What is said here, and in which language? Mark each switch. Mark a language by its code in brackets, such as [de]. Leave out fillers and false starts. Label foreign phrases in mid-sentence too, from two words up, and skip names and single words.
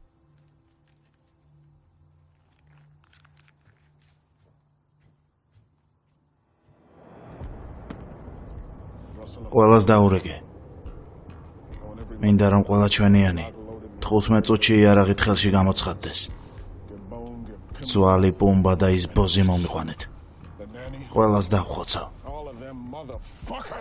[ka] ყველას დაურეკე. მინდა რომ ყველა ჩვენიანი 15 წუთში იარაღით ხელში გამოცხადდეს. [en] Get bone, get pimp. [ka] ძვალი პუმბა და ის ბოზი მომიყვანეთ. [en] The nanny. [ka] ყველას დავხოცავ. [en] All of them motherfuckers.